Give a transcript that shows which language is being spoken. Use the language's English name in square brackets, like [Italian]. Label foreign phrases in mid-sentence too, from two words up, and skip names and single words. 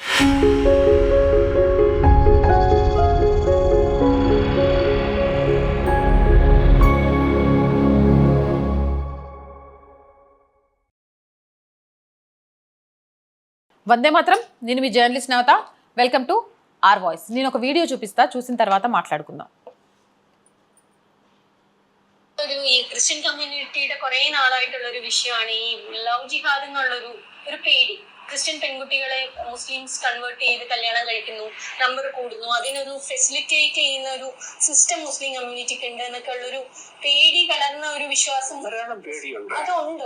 [Sanskrit] వందే మాత్రం. [Telugu] నేను మీ జర్నలిస్ట్ నవత. [English] Welcome to R Voice. [Telugu] నేను ఒక వీడియో చూపిస్తా, చూసిన తర్వాత మాట్లాడుకుందాం. [Malayalam] ഈ ക്രിസ്ത്യൻ കമ്മ്യൂണിറ്റിയുടെ കുറെ നാളായിട്ടുള്ള ഒരു വിഷയമാണ് ഈ ലവ് ജിഹാദ് എന്നുള്ളൊരു പേടി. ക്രിസ്ത്യൻ പെൺകുട്ടികളെ മുസ്ലിംസ് കൺവേർട്ട് ചെയ്ത് കല്യാണം കഴിക്കുന്നു, നമ്പർ കൂടുന്നു, അതിനൊരു ഫെസിലിറ്റേറ്റ് ചെയ്യുന്ന ഒരു സിസ്റ്റം മുസ്ലിം കമ്മ്യൂണിറ്റിക്ക് ഉണ്ട് എന്നൊക്കെ ഉള്ളൊരു പേടി കലർന്ന ഒരു വിശ്വാസം അതുണ്ടോ?